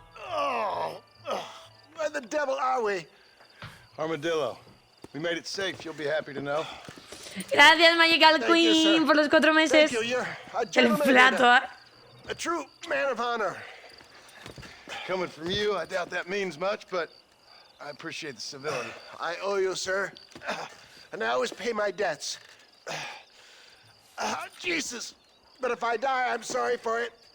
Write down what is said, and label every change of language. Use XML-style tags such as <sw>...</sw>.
<en>Oh, where the devil are we? Armadillo. We made it safe, you'll be happy to know.</en> <es>Gracias, Magical Queen, por los 4 meses. El plato, ¿eh?</es> <en>A true man of honor. Coming from you, I doubt that means much, but I appreciate the civility. I owe you, sir. And I always pay my debts. Jesus. But if I die, I'm sorry for it.</en>